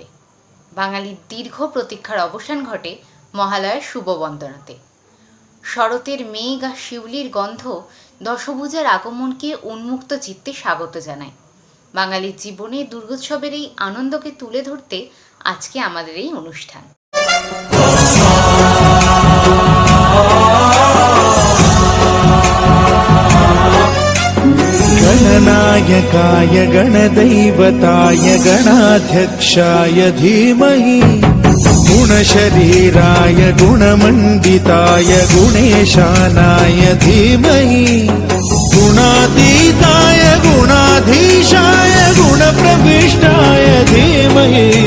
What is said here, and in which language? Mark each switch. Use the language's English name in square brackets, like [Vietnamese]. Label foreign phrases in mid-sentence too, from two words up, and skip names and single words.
[Bangla] বাঙালির দীর্ঘ প্রতীক্ষার অবসান ঘটে মহালয়ার শুভ বন্দনাতে। শরতের মেঘ আর শিউলির গন্ধ দশভুজার আগমনকে উন্মুক্ত চিত্তে স্বাগত জানায়। বাঙালির জীবনে দুর্গোৎসবের এই আনন্দকে তুলে ধরতে আজকে আমাদের এই অনুষ্ঠান। [Sanskrit] गणनायकाय गणदैवताय गणाध्यक्षाय धीमहि गुणशरीराय गुणमण्डिताय गुणेशानाय धीमहि गुणातीताय गुणाधीशाय गुणप्रविष्टाय धीमहि